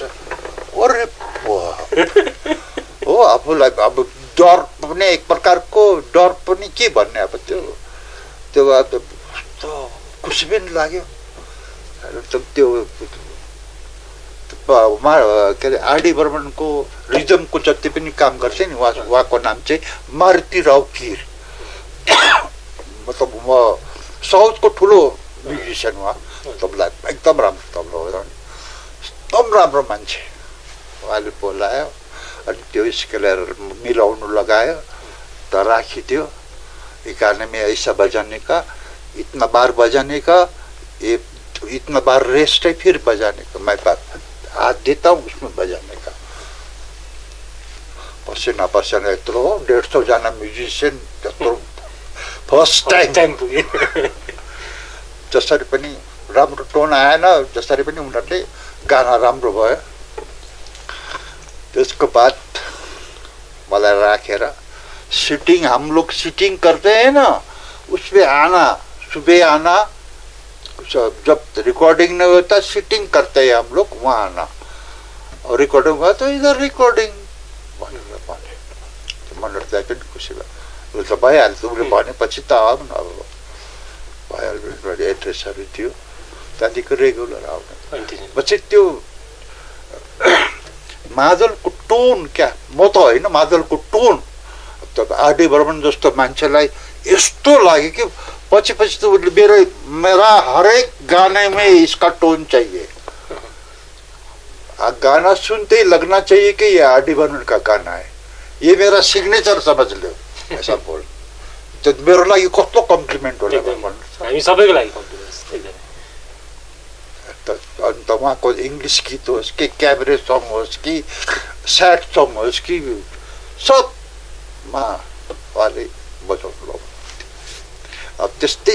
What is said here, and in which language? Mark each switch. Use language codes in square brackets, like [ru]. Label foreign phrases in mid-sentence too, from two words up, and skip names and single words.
[ne] अरे हो, आफूलाई अब डर पनि एक प्रकारको डर पनि के भन्ने, अब त्यो खुसी पनि लाग्यो त्यो के अरे आरडी बर्मनको रिजमको जति पनि काम गर्छ नि उहाँको नाम चाहिँ मारुति राव कीर मतलब म साउथको ठुलो म्युजिसियन उहाँ तबला एकदम राम्रो तबला हो एकदम राम्रो मान्छे उहाँले बोलायो अनि त्यो स्केलर मिलाउनु लगायो त राखिदियो [hi] ये गाने में ऐसा बजाने का इतना बार बजाने का ये इतना बार रेस्ट है फिर बजाने का मैं हाथ देता हूँ उसमें बजाने का [ne] पसीना पसीना यत्रो 150 जना म्युजिसियन त्यत्रो फर्स्ट टाइम जसरी पनि राम्रो टोन आएन जसरी पनि उनीहरूले गाना राम्रो भयो त्यसको बाद मलाई राखेर [hi] सिटिंग हम लोग सिटिंग करते हैं ना उसमें आना सुबह आना जब रिकॉर्डिंग नहीं होता सिटिंग करते हैं हम लोग वहाँ आना और रिकॉर्डिंग हुआ तो इधर रिकॉर्डिंग [ne] मनोहर दाइ पनि खुसी भयो त भइहाल्छ उसले भनेपछि त आऊ न अब भइहाल्छ एड्रेसहरू थियो त्यहाँदेखि रेगुलर आउने पछि त्यो मादलको टोन क्या म त होइन मादलको टोन आरडी बर्मन जस्तो मान्छेलाई यस्तो लाग्यो कि पछि पछि त उसले [hi] मेरा हरेक गाने में इसका टोन चाहिए गाना सुनते ही लगना चाहिए कि ये आरडी बर्मन का गाना है ये मेरा सिग्नेचर समझ लो ऐसा बोल [ne] तो मेरो लागि कस्तो कम्प्लिमेन्ट होला हामी सबैको लागि कम्प्लिमेन्ट अन्त उहाँको इङ्ग्लिस गीत होस् कि क्याबरे सङ होस् कि स्याड सङ होस् कि सबमा उहाँले बजाउनु अब त्यस्तै